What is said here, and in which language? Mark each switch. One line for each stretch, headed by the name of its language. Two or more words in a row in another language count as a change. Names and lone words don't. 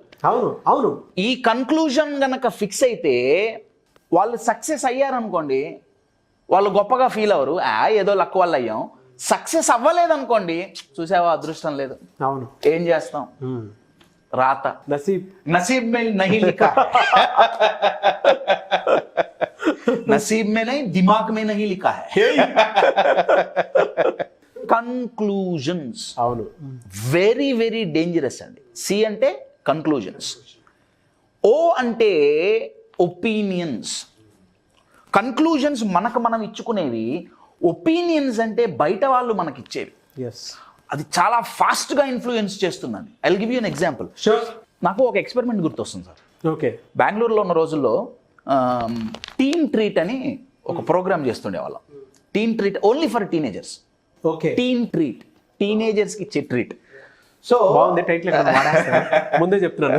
Telugu: అవును. ఈ కన్క్లూజన్ గనక ఫిక్స్ అయితే వాళ్ళు సక్సెస్ అయ్యారనుకోండి, వాళ్ళు గొప్పగా ఫీల్ అవ్వరు, ఏదో లక్ వల్ల అయ్యాం. సక్సెస్ అవ్వలేదనుకోండి, చూసావా అదృష్టం లేదు, అవును, ఏం చేస్తాం, రాత,
Hindi: नसीब में नहीं लिखा नसीब में नहीं, दिमाग में नहीं लिखा है.
Telugu: కన్క్లూజన్స్, అవును,
English: very very dangerous
Telugu: అండి. C అంటే కన్క్లూజన్స్. O అంటే ఒపీనియన్స్. కన్క్లూజన్స్ మనకు మనం ఇచ్చుకునేవి, ఒపీనియన్స్ అంటే బయట వాళ్ళు మనకి ఇచ్చేవి. అది చాలా ఫాస్ట్గా ఇన్ఫ్లుయెన్స్ చేస్తుందండి.
English: I will give you an example.
Telugu: నాకు ఒక ఎక్స్పెరిమెంట్ గుర్తొస్తుంది సార్. ఓకే. బెంగళూరులో ఉన్న రోజుల్లో టీన్ ట్రీట్ అని ఒక ప్రోగ్రామ్ చేస్తుండే వాళ్ళం.
English: Teen Treat only for teenagers.
Telugu: ఓకే. టీన్ ట్రీట్, టీనేజర్స్కి ఇచ్చే ట్రీట్. సో బాగుంది టైటిల్, ముందే చెప్తున్నాను.